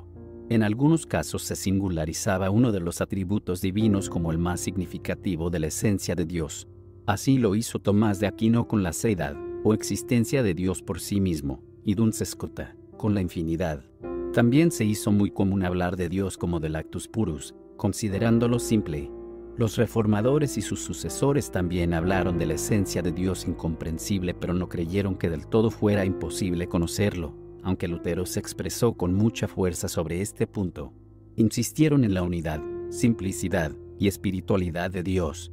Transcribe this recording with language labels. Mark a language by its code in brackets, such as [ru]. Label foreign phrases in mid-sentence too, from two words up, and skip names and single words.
[es] En algunos casos se singularizaba uno de los atributos divinos como el más significativo de la esencia de Dios. Así lo hizo Tomás de Aquino con la seidad, o existencia de Dios por sí mismo, y Duns Scotta, con la infinidad. También se hizo muy común hablar de Dios como del [la] actus purus, [es] considerándolo simple. Los reformadores y sus sucesores también hablaron de la esencia de Dios incomprensible, pero no creyeron que del todo fuera imposible conocerlo, aunque Lutero se expresó con mucha fuerza sobre este punto. Insistieron en la unidad, simplicidad y espiritualidad de Dios.